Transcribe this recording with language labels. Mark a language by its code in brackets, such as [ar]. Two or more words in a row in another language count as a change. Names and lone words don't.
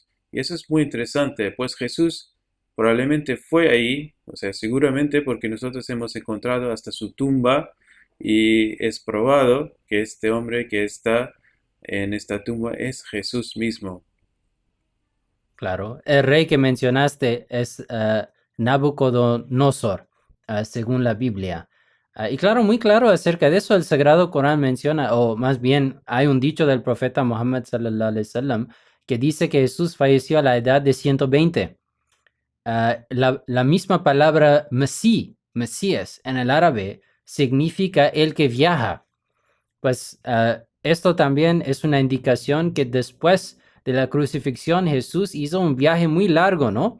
[es] Y eso es muy interesante, pues Jesús probablemente fue ahí, o sea, seguramente porque nosotros hemos encontrado hasta su tumba y es probado que este hombre que está en esta tumba es Jesús mismo. Claro, el rey que mencionaste es Nabucodonosor, según la Biblia. Y claro, muy claro acerca de eso, el Sagrado Corán menciona, o más bien hay un dicho del profeta Muhammad [ar] صلى الله عليه وسلم [es] que dice que Jesús falleció a la edad de 120. La misma palabra Mesías en el árabe significa el que viaja. Pues esto también es una indicación que después de la crucifixión Jesús hizo un viaje muy largo, ¿no?